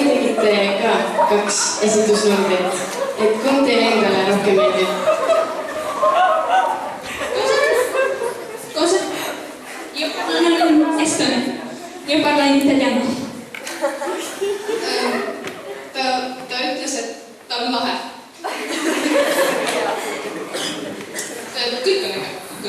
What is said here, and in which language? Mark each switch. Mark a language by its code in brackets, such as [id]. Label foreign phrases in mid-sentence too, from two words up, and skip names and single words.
[et] tegite ka 2 esitusnumbrit, et kumb teile endale rohkem meeldib? [it] Cosa? Io parlo in estone. Io parlo in italiano. [et] Ta ütles, et ta on lahe. Kõik on äge, kõik.